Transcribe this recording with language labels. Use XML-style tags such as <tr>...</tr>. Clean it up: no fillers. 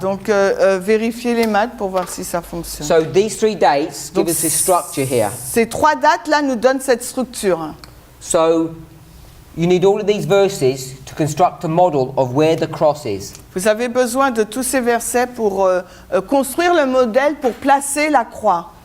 <fr>Donc vérifiez les maths pour voir si ça fonctionne.</fr> <en>So these 3 dates give</en> <fr>Donc,</fr> <en>us this structure here.</en> <fr>Ces 3 dates là nous donnent cette structure.</fr> <en>So you need all of these verses to construct a model of where the cross is.</en> <fr>Vous avez besoin de tous ces versets pour construire le modèle pour placer la croix.</fr>